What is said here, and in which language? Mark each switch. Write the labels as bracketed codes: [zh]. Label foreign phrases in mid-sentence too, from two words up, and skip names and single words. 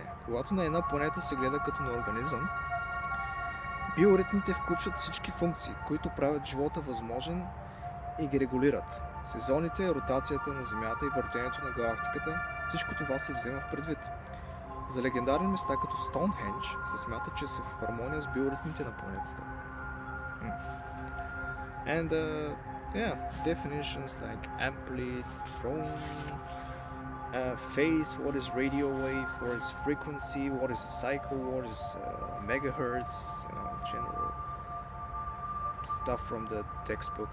[bg] Когато на една планета се гледа като на организъм, биоритмите включват всички функции, които правят живота възможен и ги регулират. Сезоните, ротацията на Земята и въртенето на галактиката, всичко това се взема в предвид. За легендарни места като Стоунхендж се смята, че са в хармония с биоритмите на планетата. [en] And definitions like amplitude, tone, phase, what is radio wave, what is frequency, what is a cycle, what is megahertz, general stuff from the textbook.